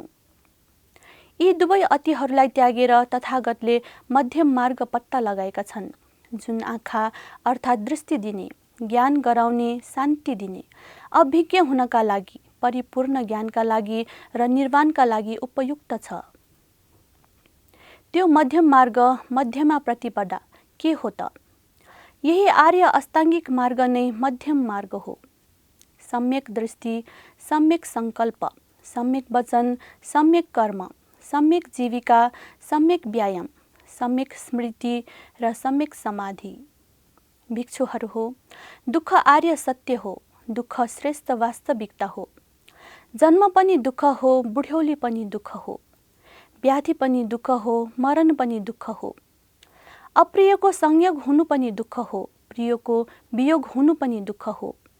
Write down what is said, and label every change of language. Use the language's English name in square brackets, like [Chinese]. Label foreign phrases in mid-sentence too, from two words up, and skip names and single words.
[Nepali] यी 2 अतिहरूलाई त्यागेर तथागतले मध्यम मार्ग पत्ता लगाएका छन्, जुन आँखा अर्थात् दृष्टि दिने, ज्ञान गराउने, शान्ति दिने, अभिज्ञ हुनका लागि, परिपूर्ण ज्ञानका लागि र निर्वाणका लागि उपयुक्त छ। त्यो मध्यम मार्ग, मध्यमा प्रतिपदा के हो त? यही आर्य अष्टाङ्गिक मार्ग नै मध्यम मार्ग हो। सम्यक दृष्टि, सम्यक संकल्प, सम्यक वचन, सम्यक कर्म, सम्यक जीविका, सम्यक व्यायाम, सम्यक स्मृति र सम्यक समाधि। भिक्षुहरू हो, दुःख आर्य सत्य हो। दुःख श्रेष्ठ वास्तविकता हो। जन्म पनि दुःख हो, बुढ्यौली पनि दुःख हो, व्याधि पनि दुःख हो, मरण पनि दुःख हो। अप्रियको संयोग हुनु पनि दुःख हो, प्रियको वियोग हुनु पनि दुःख हो।